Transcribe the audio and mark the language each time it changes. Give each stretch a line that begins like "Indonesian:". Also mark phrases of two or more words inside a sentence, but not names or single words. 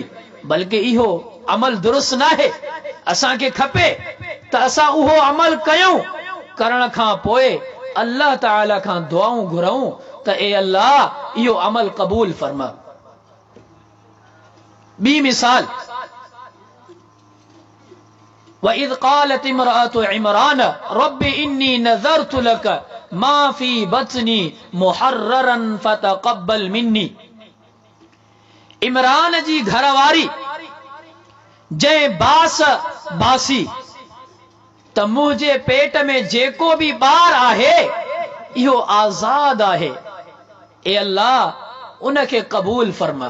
Sindhi: बल्कि इहो अमल दुरुस्त न आहे। असांखे खपे त असां उहो अमल कयूं, करण खां पोइ अल्लाह ताला खां दुआऊं घुरऊं त ए अल्लाह इहो अमल कबूल फरमा। ॿी मिसाल,
Arabic: وإذ قالت امرأة عمران رب إني نذرت لك ما في بطني محررا فتقبل مني.
Sindhi: इमरान जी घरवारी जंहिं बास बासी त मुंहिंजे पेट में जेको भी ॿार आहे इहो आज़ाद आहे, ए अल्लाह उनखे कबूल फरमा।